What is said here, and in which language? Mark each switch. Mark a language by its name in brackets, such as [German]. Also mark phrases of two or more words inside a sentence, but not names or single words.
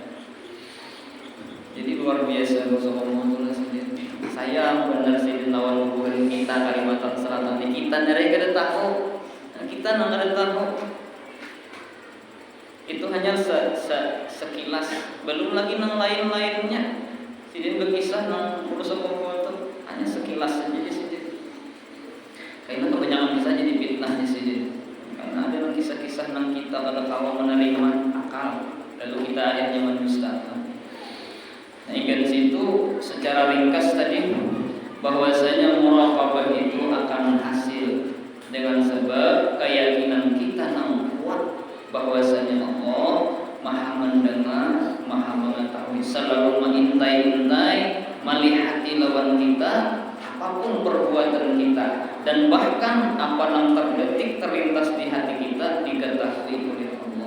[Banjar] Jadi luar biasa Rasulullah sendiri. Saya benar sih lawan bubuhan kita Kalimantan Selatan ini kita dari kada tahu. Nah, kita nang kada tahu. Itu hanya sekilas, belum lagi nang lain-lainnya. Sidin berkisah nang Kuso kumpul itu hanya sekilas saja di sini. Karena kebanyakan kisah jadi fitnah di sini. Karena ada kisah-kisah nang kita kada tahu menerima akal, lalu kita akhirnya mendustakan. Nah, ikan situ secara ringkas tadi bahwasanya muraqabah itu akan hasil dengan sebab keyakinan kita nang kuat bahwasanya Allah Maha mendengar, Maha mengetahui, selalu mengintai-intai, melihati lawan kita, apapun perbuatan kita, dan bahkan apa yang terdetik terlintas di hati kita diketahui oleh Allah.